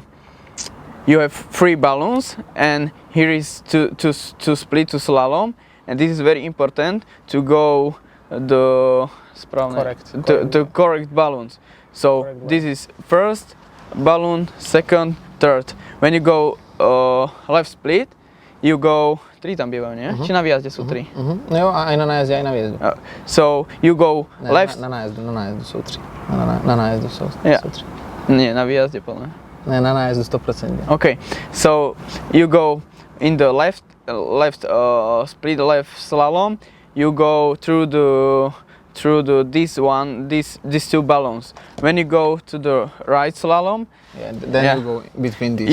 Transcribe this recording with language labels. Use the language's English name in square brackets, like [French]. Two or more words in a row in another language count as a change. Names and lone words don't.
[English] You have 3 balloons, and here is to split to slalom, and this is very important to go the correct balloons. So this is first balloon, second, third. When you go left split, you go 3 [Slovak] tam bývajú, nie? Či na výjazde sú 3? [Czech] Jo, aj na nájezde, aj na výjezdu. [English] So you go left. [Slovak] Na nájezdu sú 3. Na nájezdu sú 3. Nie, na výjazde plné. [Czech] Ne, na nájezdu 100%. [English] Okay, so you go in the left split, left slalom. You go through these 2 balloons. When you go to the right slalom, you go between these.